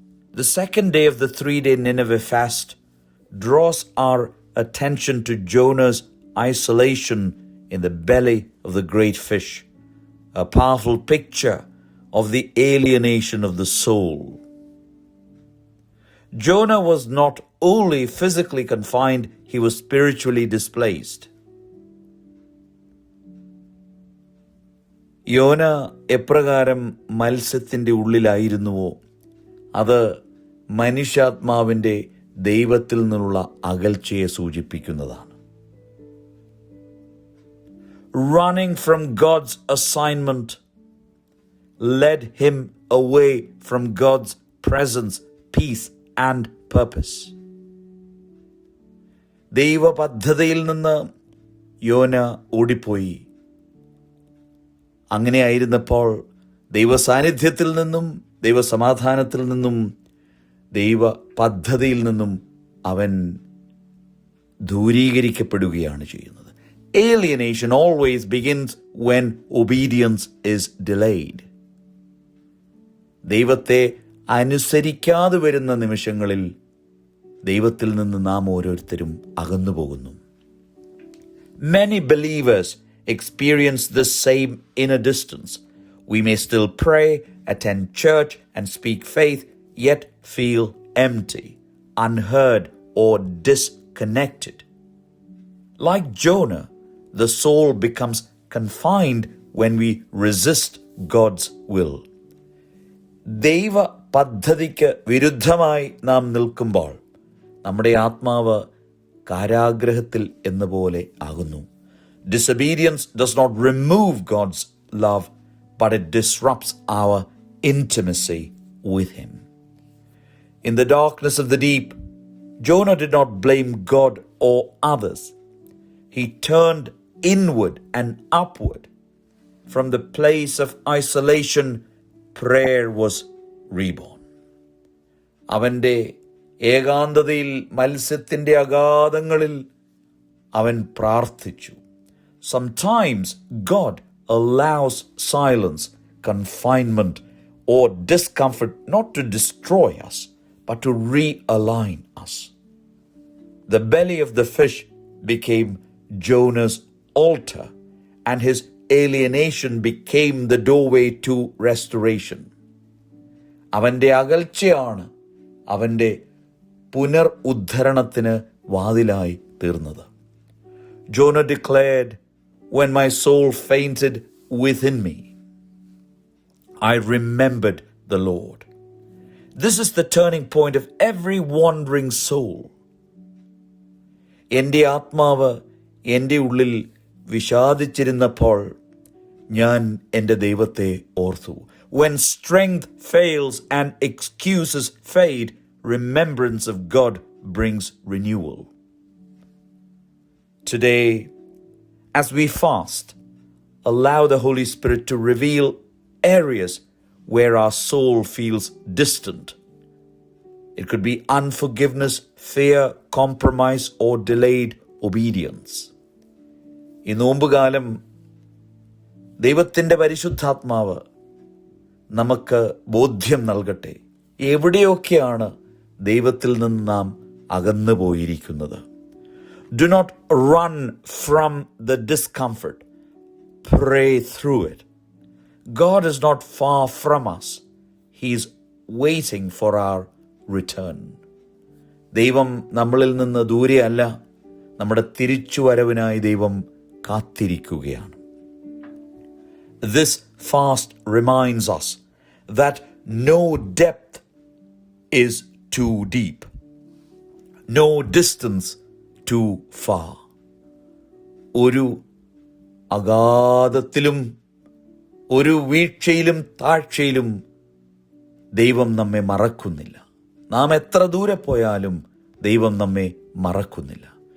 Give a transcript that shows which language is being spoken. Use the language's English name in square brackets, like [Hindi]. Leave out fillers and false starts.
[English] The second day of the 3-day Nineveh fast draws our attention to Jonah's isolation in the belly of the great fish, a powerful picture of the alienation of the soul. Jonah was not only physically confined, he was spiritually displaced. [Malayalam] യോന എപ്രകാരം മത്സ്യത്തിൻ്റെ ഉള്ളിലായിരുന്നുവോ അത് മനുഷ്യാത്മാവിൻ്റെ ദൈവത്തിൽ നിന്നുള്ള അകൽച്ചയെ സൂചിപ്പിക്കുന്നതാണ്. [English] Running from God's assignment led him away from God's presence, peace and purpose. [Malayalam] ദൈവ പദ്ധതിയിൽ നിന്ന് യോന ഓടിപ്പോയി. അങ്ങനെയായിരുന്നപ്പോൾ ദൈവ സാന്നിധ്യത്തിൽ നിന്നും ദൈവസമാധാനത്തിൽ നിന്നും ദൈവ പദ്ധതിയിൽ നിന്നും അവൻ ദൂരീകരിക്കപ്പെടുകയാണ് ചെയ്യുന്നത്. [English] Alienation always begins when obedience is delayed. [Malayalam] ദൈവത്തെ അനുസരിക്കാതെ വരുന്ന നിമിഷങ്ങളിൽ ദൈവത്തിൽ നിന്ന് നാം ഓരോരുത്തരും അകന്നു പോകുന്നു. [English] Many believers experience the same inner distance. We may still pray, attend church, and speak faith, yet feel empty, unheard, or disconnected. Like Jonah, the soul becomes confined when we resist God's will. [Malayalam] ദൈവ പദ്ധതിക്ക് വിരുദ്ധമായി നാം നിൽക്കുമ്പോൾ നമ്മുടെ ആത്മാവ് കാരാഗ്രഹത്തിൽ എന്ന പോലെ ആകുന്നു. [English] Disobedience does not remove God's love, but it disrupts our intimacy with Him. In the darkness of the deep, Jonah did not blame God or others. He turned inward and upward. From the place of isolation, prayer was reborn. [Malayalam] അവൻ്റെ ഏകാന്തതയിൽ മത്സ്യത്തിൻ്റെ അഗാധങ്ങളിൽ അവൻ പ്രാർത്ഥിച്ചു. [English] Sometimes God allows silence, confinement, or discomfort not to destroy us, but to realign us. The belly of the fish became Jonah's altar, and his alienation became the doorway to restoration. [Malayalam] അവൻ്റെ അകൽച്ചയാണ് അവൻ്റെ പുനർ ഉദ്ധരണത്തിന് വാതിലായി തീർന്നത്. [English] Jonah declared, "When my soul fainted within me, I remembered the Lord." This is the turning point of every wandering soul. [Malayalam] എൻ്റെ ആത്മാവ് എൻ്റെ ഉള്ളിൽ വിഷാദിച്ചിരുന്നപ്പോൾ ഞാൻ എൻ്റെ ദൈവത്തെ ഓർത്തു. [English] When strength fails and excuses fade, remembrance of God brings renewal. Today, as we fast, allow the Holy Spirit to reveal areas where our soul feels distant. It could be unforgiveness, fear, compromise, or delayed obedience. [Malayalam] ഈ നോമ്പുകാലം ദൈവത്തിൻ്റെ പരിശുദ്ധാത്മാവ് നമുക്ക് ബോധ്യം നൽകട്ടെ, എവിടെയൊക്കെയാണ് ദൈവത്തിൽ നിന്ന് നാം അകന്നു പോയിരിക്കുന്നത്. [English] Do not run from the discomfort. Pray through it. God is not far from us. He is waiting for our return. [Malayalam] ദൈവം നമ്മളിൽ നിന്ന് ദൂരെയല്ല, നമ്മുടെ തിരിച്ചുവരവിനായി ദൈവം കാത്തിരിക്കുകയാണ്. [English] This fast reminds us that no depth is too deep, no distance too far. [Malayalam] ഒരു അഗാധത്തിലും ഒരു വീഴ്ചയിലും താഴ്ചയിലും ദൈവം നമ്മെ മറക്കുന്നില്ല. നാം എത്ര ദൂരെ പോയാലും ദൈവം നമ്മെ മറക്കുന്നില്ല.